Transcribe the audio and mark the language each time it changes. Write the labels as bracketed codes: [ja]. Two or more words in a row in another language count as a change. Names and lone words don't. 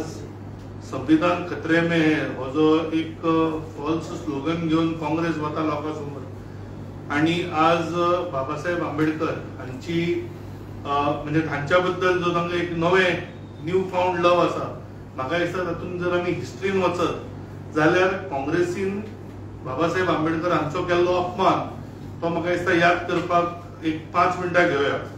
[hi] संविधान खतरे में है [kok] हो जो एक [en] false slogan [kok] घेऊन काँग्रेस वता लोकांसमोर आणि आज बाबासाहेब आंबेडकर हांची म्हणजे तांच्या बद्दल जो तांकां एक नवें [en] new found love [kok] आसा, म्हाका दिसता तातूंत जर आमी हिस्ट्रीन वचत जाल्यार काँग्रेसीन बाबासाहेब आंबेडकर हांचो केल्लो अपमान तो म्हाका दिसता याद करपाक एक 5 मिनटां घेवया.